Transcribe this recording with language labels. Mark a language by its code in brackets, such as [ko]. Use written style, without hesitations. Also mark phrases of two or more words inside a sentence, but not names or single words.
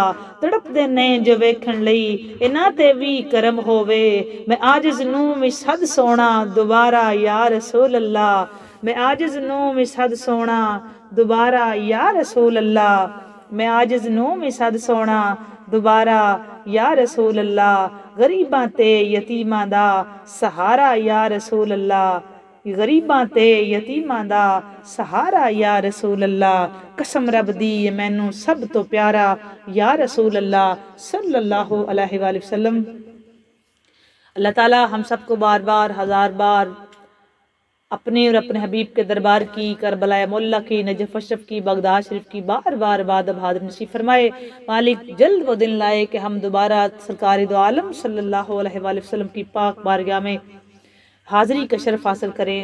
[pa] ਤੜਪਦੇ ਨੇ ਜੋ ਵੇਖਣ ਲਈ ਇਨ੍ਹਾਂ ਤੇ ਭੀ ਕਰਮ ਹੋਵੇ, ਮੈਂ ਆਜਿਜ਼ ਨੂੰ ਭੀ ਸੱਦ ਸੋਹਣਾ ਦੋਬਾਰਾ [ar] يا رسول الله, [pa] ਮੈਂ ਆਜਿਜ਼ ਨੂੰ ਭੀ ਸੱਦ ਸੋਹਣਾ ਦੋਬਾਰਾ [ar] يا رسول الله, [pa] ਮੈਂ ਆਜਿਜ਼ ਨੂੰ ਭੀ ਸੱਦ ਸੋਹਣਾ ਦੋਬਾਰਾ [ar] يا رسول الله. [pa] ਗਰੀਬਾਂ ਤੇ ਯਤੀਮਾਂ ਦਾ ਸਹਾਰਾ [ar] يا رسول الله, [pa] ਗਰੀਬਾਂ ਤੇ ਯਤੀਮਾਂ ਦਾ ਸਹਾਰਾ [ar] يا رسول الله. [pa] ਕਸਮ ਰੱਬ ਦੀ ਮੈਨੂੰ ਸਭ ਤੋਂ ਪਿਆਰਾ [ar] يا رسول الله صلى الله عليه وسلم. [ur] اللہ تعالیٰ ہم سب کو بار بار ہزار بار اپنے اور اپنے حبیب کے دربار کی، کربلا معلیٰ کی، نجف اشرف کی، بغداد شریف کی بار بار عبادت حاضر نصیب فرمائے. مالک جلد وہ دن لائے کہ ہم دوبارہ سرکار دو عالم [ar] صلى الله عليه وسلم [ur] کی پاک بارگاہ میں حاضری کا شرف حاصل کریں.